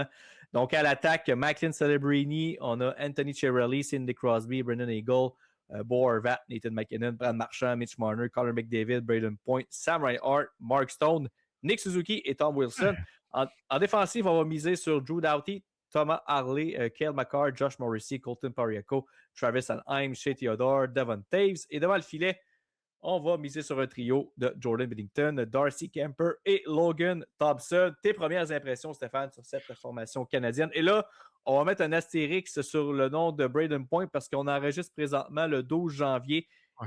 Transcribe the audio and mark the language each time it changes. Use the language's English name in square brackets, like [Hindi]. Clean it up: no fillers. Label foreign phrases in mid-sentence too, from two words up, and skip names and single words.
[French] Donc, à l'attaque, Macklin Celebrini, on a Anthony Cirelli, Sidney Crosby, Brendan Eagle, Bo Horvat, Nathan McKinnon, Brad Marchand, Mitch Marner, Connor McDavid, Braden Point, Sam Reinhart, Mark Stone, Nick Suzuki et Tom Wilson. En défensive, on va miser sur Drew Doughty, Thomas Harley, Cale Makar, Josh Morrissey, Colton Parayko, Travis Anheim, Shea Theodore, Devon Taves. Et devant le filet, on va miser sur un trio de Jordan Binnington, Darcy Kemper et Logan Thompson. Tes premières impressions, Stéphane, sur cette formation canadienne. Et là, on va mettre un astérix sur le nom de Braden Point parce qu'on enregistre présentement le 12 janvier. Ouais.